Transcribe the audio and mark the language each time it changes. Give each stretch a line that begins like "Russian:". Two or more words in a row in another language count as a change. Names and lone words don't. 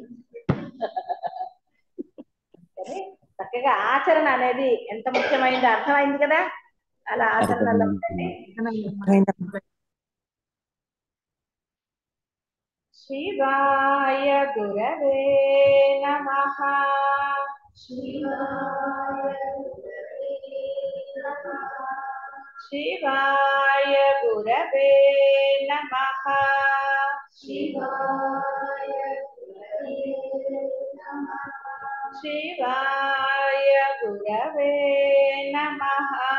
Telugu: చక్కగా ఆచరణ అనేది ఎంత ముఖ్యమైనది అర్థమైంది కదా. అలా ఆచరణలో ఉండండి.
Sanskrit: శివాయ గురవే నమః. శివాయ గురవే నమః. शिवाय गुरवे नमः। शिवाय गुरवे नमः। शिवाय गुरवे नमः।